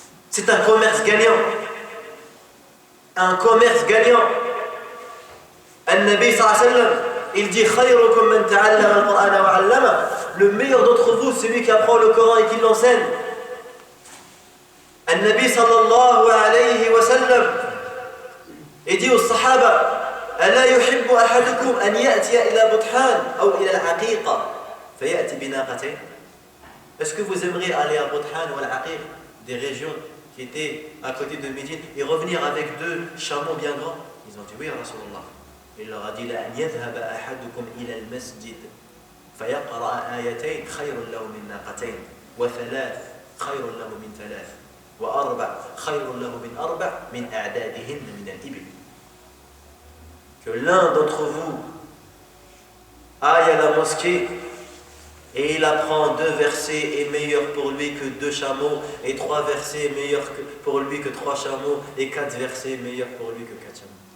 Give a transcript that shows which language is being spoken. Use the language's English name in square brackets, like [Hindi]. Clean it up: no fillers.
[French] C'est un commerce gagnant. Un commerce gagnant. An-Nabi sallallahu alayhi wa sallam, il dit [Arabic] khayrukum man ta'allama al-Qur'ana wa 'allama. [French] Le meilleur d'entre vous, c'est celui qui apprend le Coran et qui l'enseigne. [Arabic] An-Nabi sallallahu alayhi wa sallam, [French] il dit aux Sahaba, [Arabic] ألا يحب أحدكم أن يأتي إلى بطحان أو إلى العقيقة فيأتي بناقتين. [French] Est-ce que vous aimeriez aller à Buthan ou à l'Aqiq, des régions qui étaient à côté de Médine, et revenir avec 2 chameaux bien grands? Ils ont dit oui, Rasulullah. Il leur a dit [Arabic] لأن يذهب أحدكم إلى المسجد فيقرأ آيتين خير له من ناقتين وثلاث خير له من ثلاث وأربع خير له من أربع من أعدادهن من الإبل. [French] Que l'un d'entre vous aille à la mosquée et il apprend 2 versets est meilleur pour lui que 2 chameaux, et 3 versets meilleur pour lui que 3 chameaux, et 4 versets meilleur pour lui que 4 chameaux.